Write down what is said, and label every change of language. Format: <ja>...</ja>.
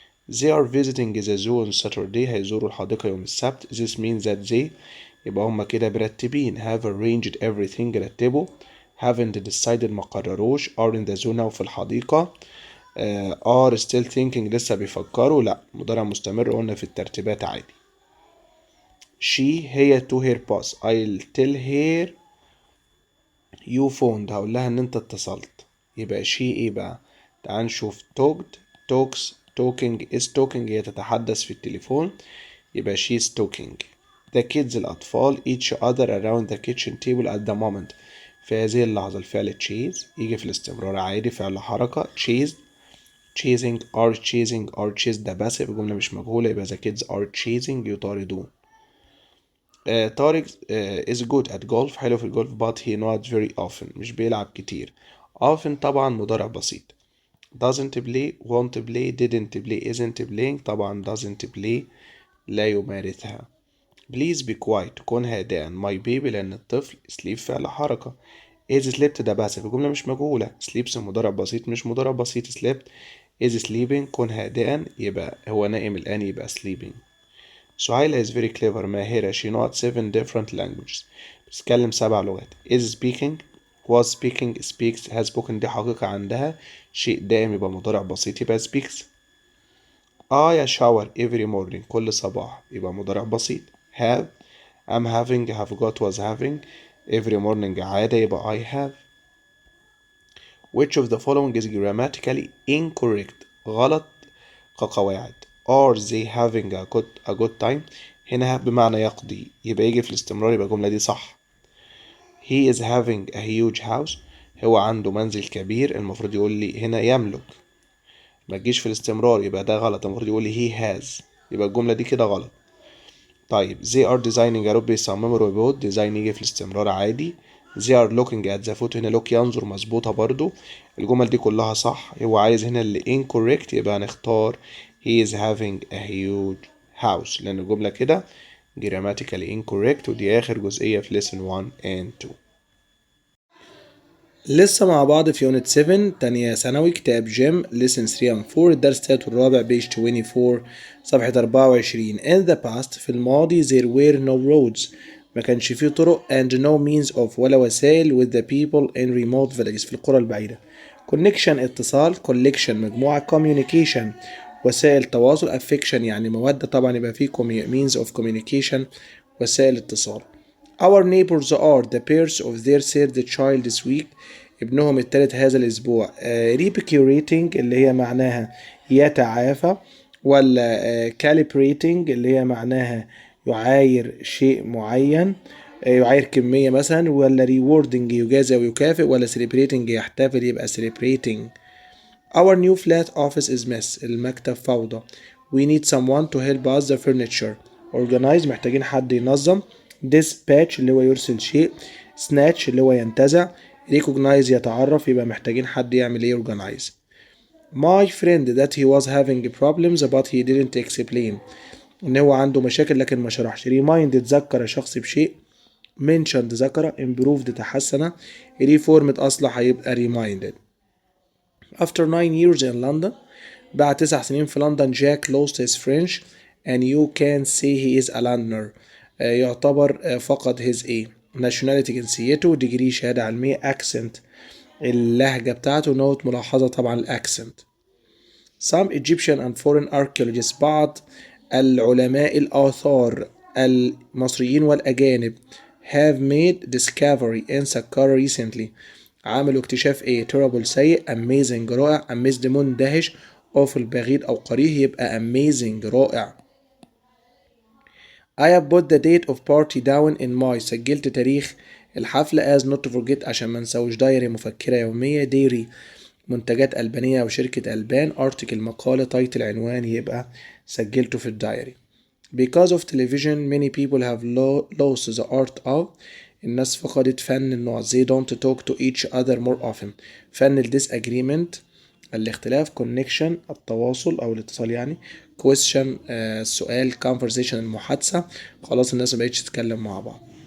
<en>They are visiting the zoo on Saturday</en> <ar>هيزوروا الحديقة يوم السبت.</ar> <en>This means that they</en> <ar>يبقى هما كده مرتبين</ar> <en>have arranged everything</en> <ar>رتبوا haven't decided ما قرروش are in the zoo now في الحديقة</ar> <en>are still thinking</en> <ar>لسه بيفكروا لا مضارع مستمر قلنا في الترتيبات عادي.</ar> <en>she هي to her boss I'll tell her you phoned</en> <ar>هقول لها ان انت اتصلت يبقى</ar> <en>she ايه بقى.</en> <ar>تعال نشوف</ar> <en>talked talks talking is talking</en> <ar>هي تتحدث في التليفون يبقى</ar> <en>she is talking. the kids الأطفال each other around the kitchen table at the moment</en> <ar>في هذه اللحظة. الفعل chase يجي في الاستمرار عادي فعل حركة chased chasing are chased ده باسف جملة مش مجهولة يبقى</ar> <en>the kids are chasing</en> <ar>يطاردون.</ar> <en>طارق is good at golf حلو في الجولف but he not very often</en> <ar>مش بيلعب كتير.</ar> <en>often</en> <ar>طبعا مضارع بسيط.</ar> <en>doesn't play won't play didn't play isn't playing.</en> <ar>طبعا doesn't play لا يمارسها.</ar> <en>Please be quiet</en> <ar>كن هادئا.</ar> <en>My baby</en> <ar>لأن الطفل sleep فعل حركة. is slept ده باسف الجملة مش مجهولة. sleeps مضارع بسيط مش مضارع بسيط. slept</ar> <en>is sleeping</en> <ar>كن هادئا يبقى هو نائم الآن يبقى sleeping.</ar> <en>سهيلة is very clever ماهرة. she knows 7 different languages</en> <ar>بتتكلم 7 لغات.</ar> <en>is speaking was speaking speaks has spoken</en> <ar>دي حقيقة عندها شيء دائم يبقى مضارع بسيط يبقى speaks.</ar> <en>I shower every morning</en> <ar>كل صباح يبقى مضارع بسيط.</ar> <en>have I'm having have got was having every morning عادة يبقى I have. Which of the following is grammatically incorrect</en> <ar>غلط كقواعد.</ar> <en>are they having a good time</en> <ar>هنا have بمعنى يقضي يبقى يجي في الاستمرار يبقى الجملة دي صح.</ar> <en>he is having a huge house</en> <ar>هو عنده منزل كبير المفروض يقول لي هنا يملك ما تجيش في الاستمرار يبقى ده غلط المفروض يقول لي he has يبقى الجملة دي كده غلط. طيب</ar> <en>they are designing</en> <ar>يا رب بيصمموا روبوت design يجي في الاستمرار عادي.</ar> <en>they are looking at the photo</en> <ar>هنا look ينظر مظبوطة برضو الجمل دي كلها صح. هو عايز هنا اللي incorrect يبقى هنختار</ar> <en>he is having a huge house</en> <ar>لأن الجملة كده</ar> <en>grammatically incorrect</en> <ar>ودي آخر جزئية في lesson 1 and 2. لسه مع بعض في يونت 7 تانية ثانوي كتاب جيم lesson 3 and 4 الدرس التالت والرابع page 24 صفحة 24.</ar> <en>in the past في الماضي there were no roads</en> <ar>ما كانش فيه طرق</ar> <en>and no means of ولا وسائل with the people in remote villages</en> <ar>في القرى البعيدة. connection اتصال collection مجموعة communication وسائل تواصل affection يعني مودة طبعا يبقى فيه</ar> <en>means of communication</en> <ar>وسائل اتصال.</ar> <en>Our neighbors are the birth of their third child this week</en> <ar>ابنهم الثالث هذا الأسبوع. Recuperating اللي هي معناها يتعافى ولا calibrating اللي هي معناها يعاير شيء معين يعاير كمية مثلا ولا rewarding يجازي أو يكافئ ولا celebrating يحتفل يبقى celebrating.</ar> <en>Our new flat office is mess</en> <ar>المكتب فوضى.</ar> <en>We need someone to help us the furniture.</en> <ar>Organize محتاجين حد ينظم. Dispatch اللي هو يرسل شيء. Snatch اللي هو ينتزع. Recognize يتعرف يبقى محتاجين حد يعمل ايه organize.</ar> <en>My friend that he was having problems but he didn't explain</en> <ar>ان هو عنده مشاكل لكن ما شرحش. Remind ذكر شخص بشيء. Mentioned ذكر. Improved تحسن. Reformed أصلح هيبقى reminded.</ar> <en>After 9 years in London</en> <ar>بعد 9 سنين في لندن</ar> <en>Jack lost his French and you can say he is a Londoner يعتبر فقد his a nationality جنسيته degree شهادة علمية accent اللهجة بتاعته نوت ملاحظة طبعا الأكسنت. Some Egyptian and foreign archaeologists</en> <ar>بعض العلماء الآثار المصريين والأجانب</ar> <en>have made discovery in Saqqara recently</en> <ar>عملوا اكتشاف ايه</ar> <en>terrible سيء amazing رائع amazed مندهش awful بغيض أو قريه يبقى amazing رائع. I have put the date of party down in my</en> <ar>سجلت تاريخ الحفلة</ar> <en>as not to forget</en> <ar>عشان ما نسويش دايري مفكرة يومية ديري منتجات ألبانية أو شركة ألبان article مقالة تايتل عنوان يبقى سجلته في الدايري.</ar> <en>Because of television many people have lost the art of</en> <ar>الناس فقدت فن النوع</ar> <en>they don't talk to each other more often فن ال disagreement الاختلاف connection التواصل أو الاتصال يعني question السؤال conversation المحادثة</en> <ar>خلاص الناس ما بقتش تتكلم مع بعض.</ar>